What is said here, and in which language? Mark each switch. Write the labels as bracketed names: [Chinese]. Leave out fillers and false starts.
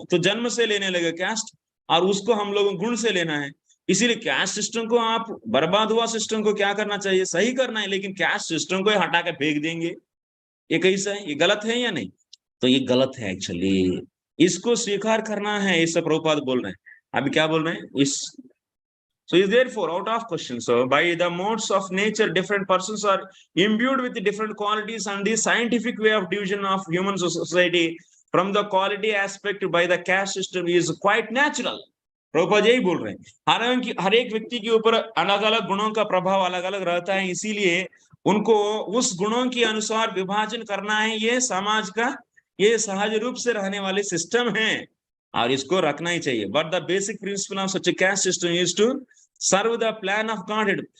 [Hindi] तो जन्म से लेने लगे कैस्ट, और उसको हम लोगों गुण से लेना है। इसीलिए कैस्ट सिस्टम को, आप बर्बाद हुआ सिस्टम को क्या करना चाहिए? सही करना है, लेकिन कैस्ट सिस्टम को हटा के फेंक देंगे। ये कैसा है? ये गलत है या नहीं? तो ये गलत है एक्चुअली, इसको स्वीकार करना है। ये सब प्रभुपाद बोल रहे हैं। अभी क्या बोल रहे हैं? इस [English] So is therefore out of question. So by the modes of nature, different persons are imbued with different qualities, and the scientific way of division of human society from the quality aspect by the caste system is quite natural. [Hindi] Prabhupada यही बोल रहे हैं। हालांकि हर एक व्यक्ति के ऊपर अलग अलग गुणों का प्रभाव अलग अलग रहता है, इसीलिए उनको उस गुणों के अनुसार विभाजन करना है। ये समाज का ये सहज रूप से रहने वाले सिस्टम है, और इसको रखना ही चाहिए। [English] But the basic principle of such a caste system is to serve the plan of God.